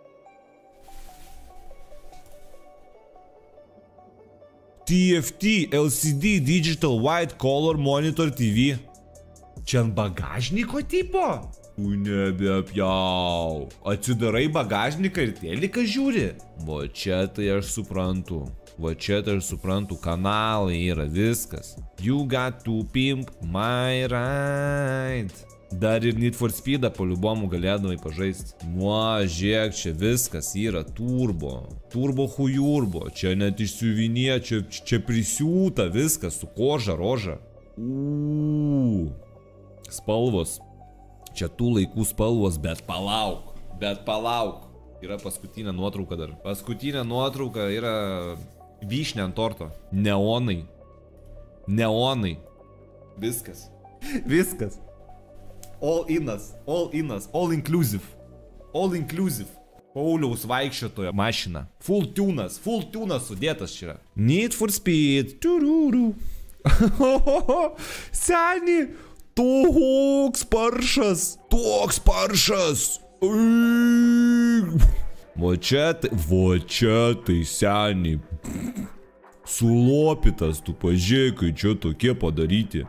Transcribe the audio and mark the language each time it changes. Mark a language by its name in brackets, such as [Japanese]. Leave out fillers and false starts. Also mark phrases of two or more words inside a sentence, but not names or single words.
[English] TFT LCD Digital White Color Monitor TV. [Lithuanian] Čia ant bagažniko tipo? Nebeapjau. Atsidarai bagažniką ir teliką žiūri. Va čia tai aš suprantu. Va čia tai aš suprantu. Kanalai yra viskas. [English] You got to pimp my ride. [Lithuanian] Dar ir Need for Speedą po liubomų galėdavai pažaisti. Žiūrėk, čia viskas yra turbo. Turbo hujurbo. Čia net išsiuvinė, čia prisiūta viskas su koža, roža. Spalvos. Čia tų laikų spalvos, bet palauk. Yra paskutinė nuotrauka dar. Paskutinė nuotrauka yra vyšnė ant torto. Neonai. Viskas. [English] All inclusive. [Lithuanian] Pauliaus vaikščiotojo mašina. Full tunas sudėtas čia yra. Need for Speed. Seni, toks paršas. Va čia tai seni. Sulopytas, tu pažiūrėk, kai čia tokie padaryti.